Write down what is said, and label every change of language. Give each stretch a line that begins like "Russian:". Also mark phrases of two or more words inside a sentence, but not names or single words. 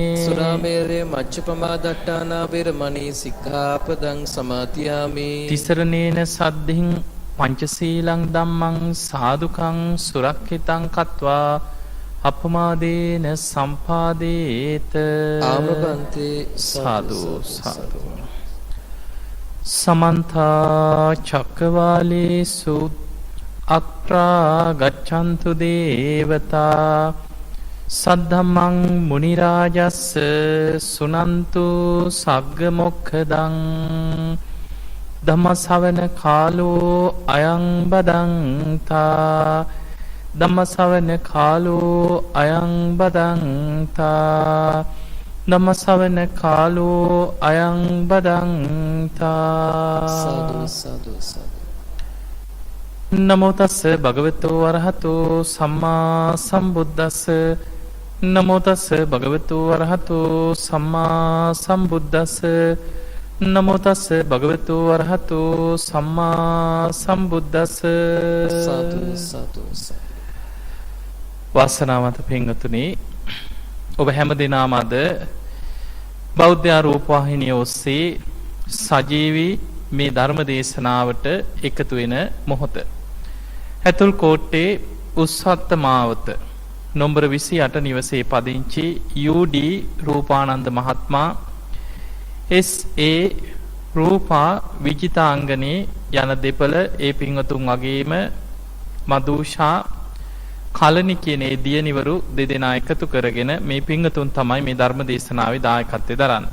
Pali: සුරාමේරය මජ්ජපමාදට්ඨානා වේරමණී සික්ඛාපදං සමාදියාමි තිසරණේන සද්ධින් පංචශීලං ධම්මං සාදුකං සුරක්ඛිතං කତ୍වා අපමාදේන සම්පාදේත ආමබන්තේ සාදු සාදු සමන්ත චක්කවාලේසු අත්‍රා ගච්ඡන්තු දේවතා සද්ධම්මං මුනි රාජස්ස සුනන්තු සග්ග මොක්ඛදං ධම්ම ශ්‍රවණ කාලෝ අයං බදන්තා ධම්ම ශ්‍රවණ කාලෝ අයං බදන්තා ධම්ම ශ්‍රවණ කාලෝ අයං බදන්තා සාදු සාදු සාදු නමෝ තස්ස භගවතු වරහතෝ සම්මා සම්බුද්දස්ස නමෝ තස්ස භගවතු වරහතෝ සම්මා සම්බුද්දස්ස නමෝ තස්ස භගවතු වරහතෝ සම්මා සම්බුද්දස්ස සාදු සාදු
Sinhala: වාසනාවන්ත පින්වතුනි ඔබ හැම දිනම අද බෞද්ධ රූපවාහිනිය ඔස්සේ සජීවී මේ ධර්ම දේශනාවට එකතු වෙන මොහොත ඇතුල් කෝට්ටේ උස්සත්ත මාවත නොම්බර 28 නිවසේ පදිංචි UD රූපානන්ද මහත්මයා SA රූපා විජිතාංගනේ යන දෙපළ ඒ පින්වතුන් වගේම මදුෂා කලනි කියන ඒ දියණිවරු දෙදෙනා එකතු කරගෙන මේ පින්වතුන් තමයි මේ ධර්ම දේශනාවේ දායකත්වය දරන්නේ.